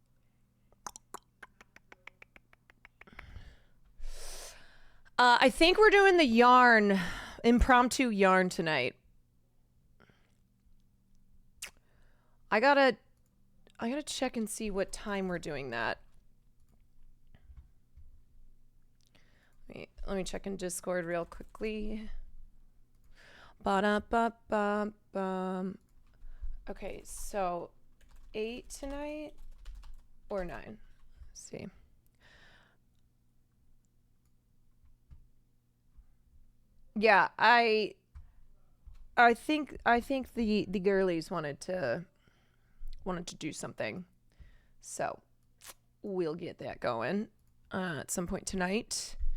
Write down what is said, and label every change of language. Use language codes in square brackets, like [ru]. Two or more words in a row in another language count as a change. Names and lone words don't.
[en] I think we're doing the impromptu yarn tonight. I gotta check and see what time we're doing that. Let me check in Discord real quickly. Ba-da-ba-ba-bum. Okay, so 8 tonight or 9? Let's see. Yeah, I think the girlies wanted to do something, so we'll get that going at some point tonight.